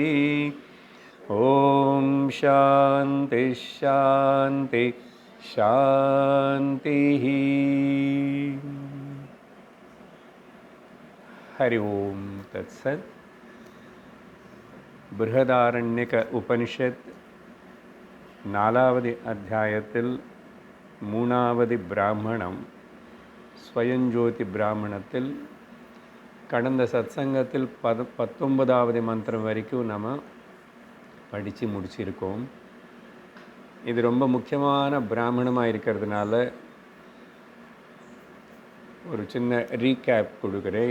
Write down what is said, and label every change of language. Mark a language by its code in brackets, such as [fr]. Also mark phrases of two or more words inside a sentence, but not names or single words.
[sa] ॐ शान्ति शान्ति शान्तिः। हरि ओम तत्सत्। [ta] बृहदारण्यक उपनिषत् நாலாவது அத்தியாயத்தில் மூணாவது பிராமணம் ஸ்வயஞ்சோதி பிராமணத்தில் கடந்த சத்சங்கத்தில் 19வது மந்திரம் வரைக்கும் நம்ம படித்து முடிச்சிருக்கோம். இது ரொம்ப முக்கியமான பிராமணமாக இருக்கிறதுனால ஒரு சின்ன ரீகேப் கொடுக்குறேன்.